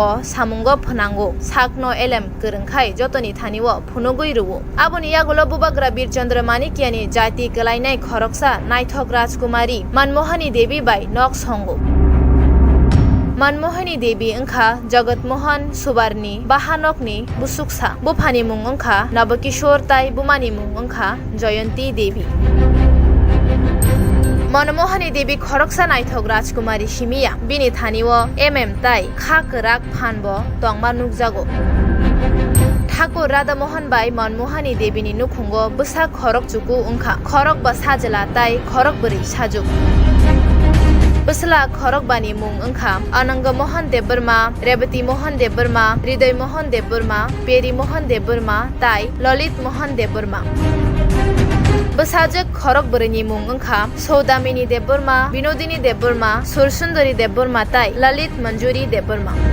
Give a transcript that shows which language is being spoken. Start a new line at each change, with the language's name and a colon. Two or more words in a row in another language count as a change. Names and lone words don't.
Kok Borok: सामुंगो फनांगो साकनो एलेम गोरोंखाय जतनि थानिवो फुनुगै रुवो आबुनि यागुलो बुबाग्रा बीर चंद्र मानिकियानि जाति गलायनाय खरकसा नायथक राजकुमारी मनमोहनी देवी बाय नक संगो मनमोहनी देवी अंखा जगतमोहन सुबारनि बाहानकनि बुसुकसा बुफानि मुं अंखा नवकिशोर ताई बुमानि मुं अंखा जयंती देवी मनमोहनी देवी खरकसा नायथक राजकुमारी सिमिया बिनि थानिवो एमएम ताई खाकराक फानबो तंमा नुकजागो ठाकुर राधामोहन बाय मनमोहनी देवीनि नुखुंगो बुसा खरक चुकु अंखा खरक बा साजला ताई खरक बोरै साजुक बसला खरक बानि मुं अंखा अनंग मोहन देबबर्मा रेवती मोहन देबबर्मा हृदय मोहन देबबर्मा पेरी मोहन देबबर्मा ताई ललित मोहन देबबर्मा बसाजक खरक बोरैनि मुं अंखा सौदामिनी देबबर्मा विनोदिनी देबबर्मा सुरसुंदरी देबबर्मा ताई ललित मंजूरी देबबर्मा